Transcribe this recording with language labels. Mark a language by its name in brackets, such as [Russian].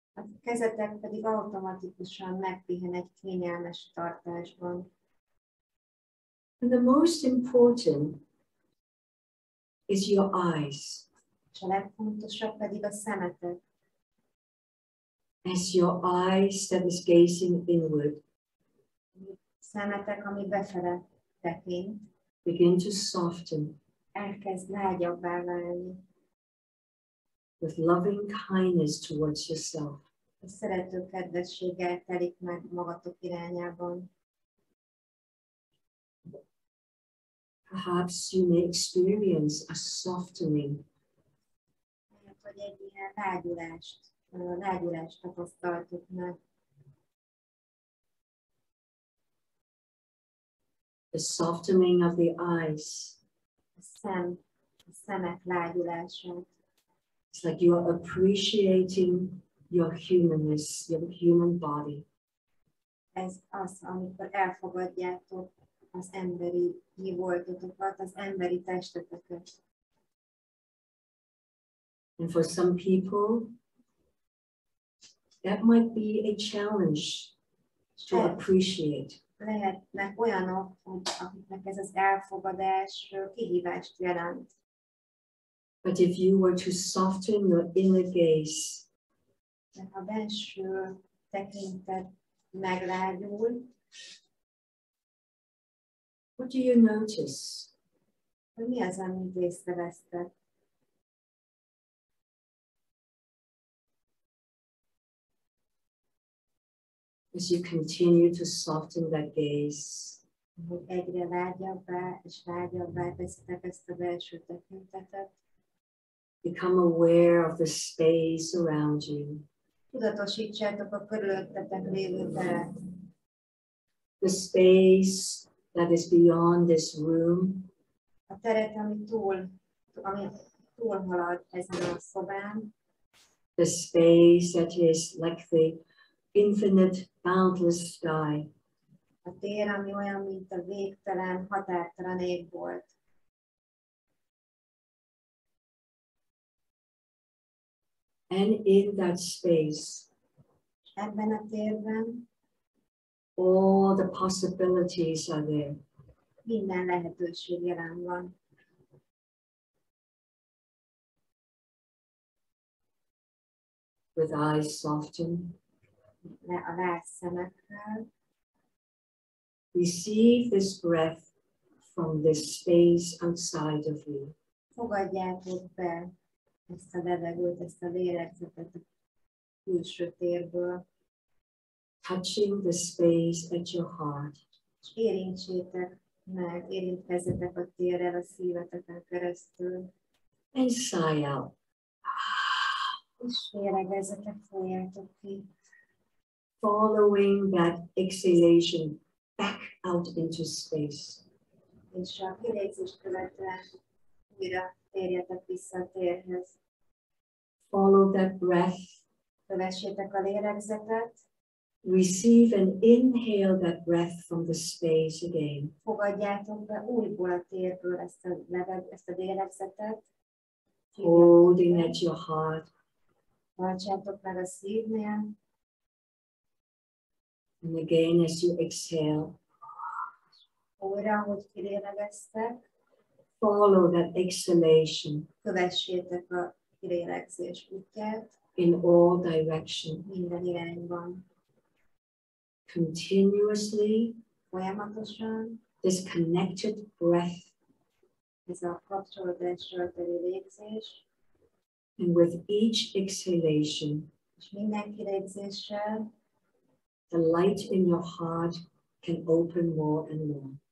[Hungarian] A kezetek pedig automatikusan megpihen egy kényelmes tartásban. [English] And the most important is your eyes. [Hungarian] És a legfontosabb pedig a szemetek. [English] As your eyes that is gazing inward [Hungarian] Szemetek, ami befele tekint, [English] begin to soften [Hungarian] elkezd lágyabbá válni. [English] with loving kindness towards yourself. [Hungarian] A szerető kedvességgel telik meg magatok irányában. [English] Perhaps you may experience a softening [Hungarian] Lehet, hogy egy ilyen lágyulást tapasztaltok meg. [English] the softening of the eyes. [Hungarian] A szemek lágyulását. [English] It's like you are appreciating your humanness, your human body. [Hungarian] Ez az, amikor elfogadjátok az emberi mi voltotokat, az emberi testeteket. [English] And for some people, that might be a challenge to appreciate. [Hungarian] Lehetnek olyanok, akiknek ez az elfogadás kihívást jelent. [English] But if you were to soften your inner gaze, [Hungarian] De ha a belső tekintet meglágyul, [English] what do you notice? [Hungarian] hogy mi az, amit észrevesztek? [English] As you continue to soften that gaze, [Hungarian] hogy egyre vágyabbá és vágyabbá teszitek ezt a belső tekintetet. [English] Become aware of the space around you. [Hungarian] Tudatosítsátok a körülöttetek lévő teret. [English] The space that is beyond this room. [Hungarian] A teret, ami túlhalad ezen a szobán. [English] The space that is like the infinite, boundless sky. [Hungarian] A tér, ami olyan, mint a végtelen, határtalan égbolt. [English] And in that space, [Hungarian] Ebben a térben [English] all the possibilities are there. [Hungarian] minden lehetőség jelen van. [English] With eyes softened, [Hungarian] A lásszemekkel [English] receive this breath from this space outside of you. [Hungarian] fogadjátok be ezt a levegőt, ezt a lélegzetet a külső térből, [English] Touching the space at your heart. [Hungarian] és érintsétek meg, érintkezzetek a térrel a szíveteken keresztül, [English] And sigh out. [Hungarian] és lélegezzetek, folyjátok ki. [English] Following that exhalation back out into space. [Hungarian] És a kilégzést követően újra térjetek vissza a térhez. [English] Follow that breath. [Hungarian] Kövessétek a lélegzetet, [English] Receive and inhale that breath from the space again. [Hungarian] fogadjátok be újból a térből ezt a lélegzetet, [English] Holding at your heart. [Hungarian] tartsátok meg a szívnél, [English] And again, as you exhale, [Hungarian] újra, hogy kilélegeztek, [English] follow that exhalation [Hungarian] kövessétek a kilélegzés útját [English] in all directions. [Hungarian] minden irányban. [English] Continuously, [Hungarian] Folyamatosan [English] this connected breath, [Hungarian] ez a kapcsolódással teli légzés, [English] and with each exhalation, [Hungarian] és minden kilégzéssel [English] the light in your heart can open more and more.